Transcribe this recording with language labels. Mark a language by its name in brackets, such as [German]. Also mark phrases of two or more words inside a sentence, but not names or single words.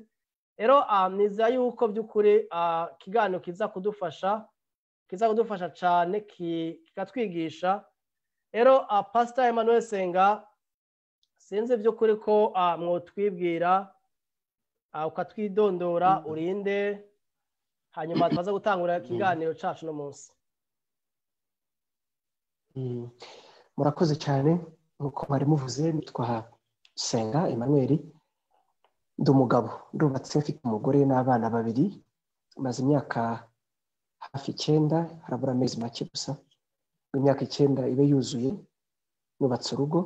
[Rundi] Rero niza yuko by'ukuri kiganiro kiza kudufasha cyane, kikatwigisha. Rero Pastor Emmanuel Senga, sinzi by'ukuri ko mwotwibwira ukatwidondora urinde, hanyuma twaza gutangura ikiganiro cacu no munsi. [Kinyarwanda] Murakoze cyane, nkuko bari muvuze, nitwa Senga Emmanuel, ndi umugabo, ndubatse, mfite umugore n'abana babiri, maze imyaka hafi 9, harabura amezi make gusa imyaka 9 ibe yuzuye nubatse urugo.